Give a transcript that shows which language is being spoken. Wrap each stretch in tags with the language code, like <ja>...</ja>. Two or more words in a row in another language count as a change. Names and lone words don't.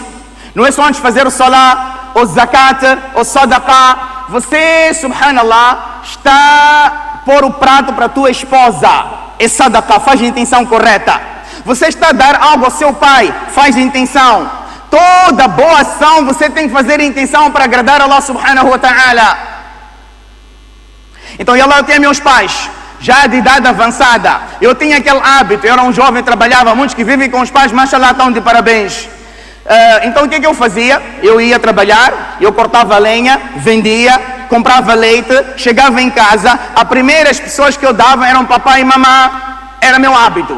<pt>Não é só antes de fazer o salah, o zakat, o sadaqah. Você, subhanallah, está a pôr o prato para a tua esposa. É sadaqah, faz a intenção correta. Você está a dar algo ao seu pai, faz a intenção. Toda boa ação você tem que fazer a intenção para agradar a Allah</pt> <ar>سبحانه وتعالى.</ar> <pt>Então, Allah, eu tenho meus pais, já de idade avançada. Eu tinha aquele hábito, eu era um jovem, trabalhava, muitos que vivem com os pais, mashallah, estão de parabéns. Então o que eu fazia? Eu ia trabalhar, eu cortava lenha, vendia, comprava leite, chegava em casa, as primeiras pessoas que eu dava eram papai e mamãe, era meu hábito.</pt>